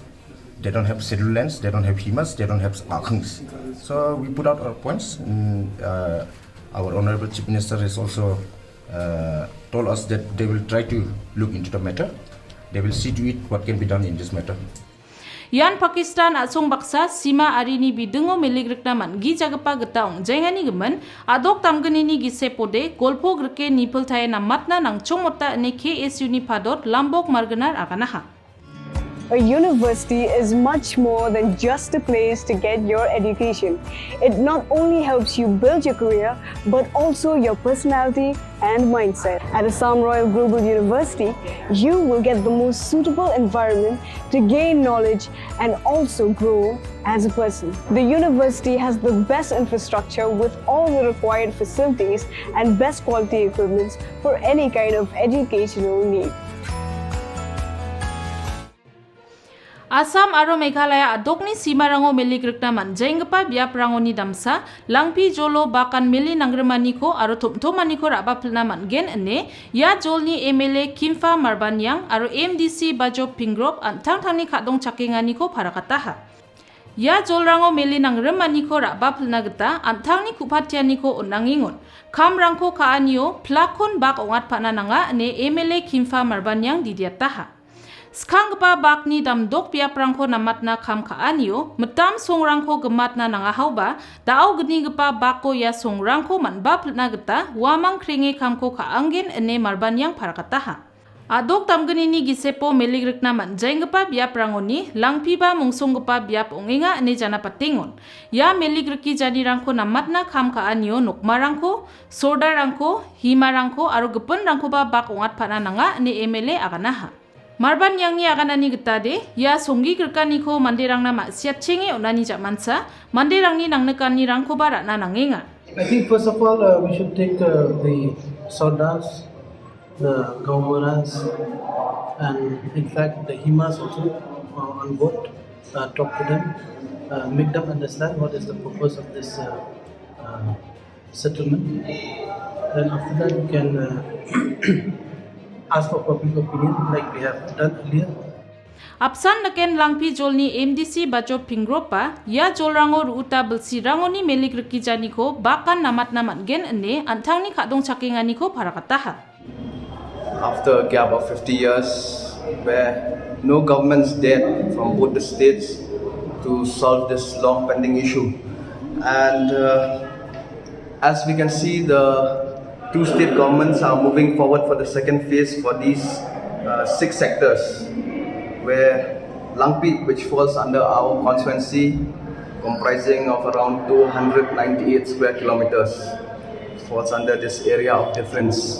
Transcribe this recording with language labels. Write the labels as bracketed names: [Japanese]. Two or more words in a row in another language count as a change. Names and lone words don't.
[English] They don't have scheduled lands. They don't have Himas. They don't have Akangs. So we put out our points. Our Honorable Chief Minister has also told us that they will try to look into the matter. They will see to it what can be done in this matter. [Garo] Yan Pakistan asong baksa sima arini bidengo miligrik naman gijagapa getaong jengani gemen adok tamgenini gisepode golpo greke nipel taye namatna nang chomota ne KSU ni padot lambok marganar akanaha. [English] A university is much more than just a place to get your education. It not only helps you build your career, but also your personality and mindset. At Assam Royal Global University, you will get the most suitable environment to gain knowledge and also grow as a person. The university has the best infrastructure with all the required facilities and best quality equipment for any kind of educational need. [Garo] Assam aro Meghalaya adokni simarango miligrik naman jenggapa biap rangoni damsa langpi jolo bakan mili nangremani ko aro tomtomani ko rabapil naman gen ene ya jolni MLA Kimfa Marbanyang aro MDC Bajo Pingrop antang tangni kadong cakingani ko parakataha. Ya jolrango mili nangremani ko rabapil nageta antangni kupatiani ko unangingon. Kamrangko kaanyo plakon bak ongat panananga ene MLA Kimfa Marbanyang didiataha. Skangpa bakni damdok piaprangko namatna kam kaanyo, metam songrangko gematna nangahauba, dao geni gepa bako ya songrangko manbap na geta, wamang kringe kamko kaanggen ene Marbanyang parakataha. Adok tamgenini gisepo miligrik naman jenggepa biaprangoni, langpiba mungsonggepa biap ongenga ene jana patingon. Ya miligriki janirangko namatna kam kaanyo nokmarangko, sordarangko, himarangko, aro gepenrangko ba bak ongat panananga ene MLA akanaha. Marbanyang ni aganani getade ya songgi gerkani ko manderang na maksiat cenge onani jamansa manderang ni nangnekani rangko barat na nangenga. [English] I think first of all we should take the Sardars, the Gaumaras, and in fact the Himas also on board. Talk to them, make them understand what is the purpose of this settlement. Then after that we can ask for public opinion like we have done earlier. [Garo] Apsan naken langpi jolni MDC Bajo Pingropa ya jolrango ruuta belsi rangoni meligriki janiko bakan namat gen ene antangni kadong cakinganiko parakataha. [English] After a gap of 50 years where no governments dared from both the states to solve this long pending issue, and as we can see, the two state governments are moving forward for the second phase for these 6 sectors, where Langpi, which falls under our constituency, comprising of around 298 square kilometers, falls under this area of difference.